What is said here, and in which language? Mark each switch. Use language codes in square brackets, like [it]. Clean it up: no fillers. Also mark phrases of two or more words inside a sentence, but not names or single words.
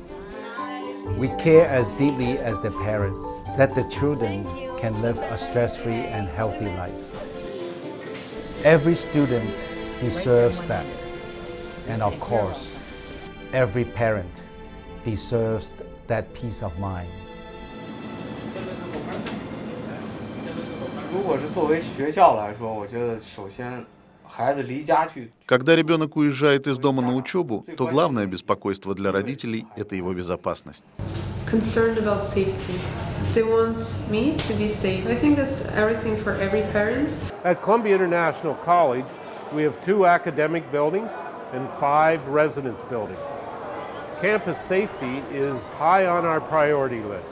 [en] We care as deeply as the parents that the children can live a stress-free and healthy life. Every student deserves that. And of course, every parent deserves that peace of mind. [zh] 如果是作为学校来说，我觉得首先孩子离家去。 [ru] Когда ребенок уезжает из дома на учебу, то главное беспокойство для родителей – это его безопасность. [en] Concerned about safety. They want me to be safe. I think that's everything for every parent. At Columbia International College, we have 2 academic buildings and 5 residence buildings. Campus safety is high on our priority list.